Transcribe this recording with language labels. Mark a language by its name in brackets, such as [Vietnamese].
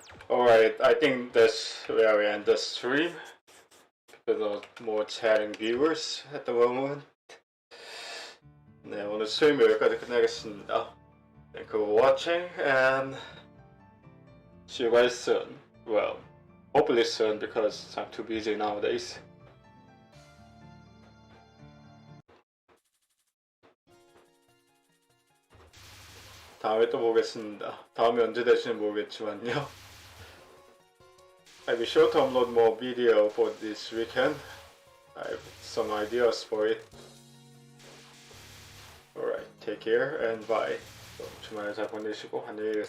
[English] Alright, I think that's where we end the stream. Because of more chatting viewers at the moment. [Korean] 네, 오늘 스트림 여기까지 끝내겠습니다. [English] Thank you for watching and see you guys soon. Well, hopefully soon because I'm too busy nowadays. [Korean] 다음에 또 보겠습니다. 다음에 언제 될지는 모르겠지만요. [English] I'll be sure to upload more video for this weekend. I have some ideas for it. Alright, take care and bye. [Korean] 주말 잘 보내시고 안녕히 계세요.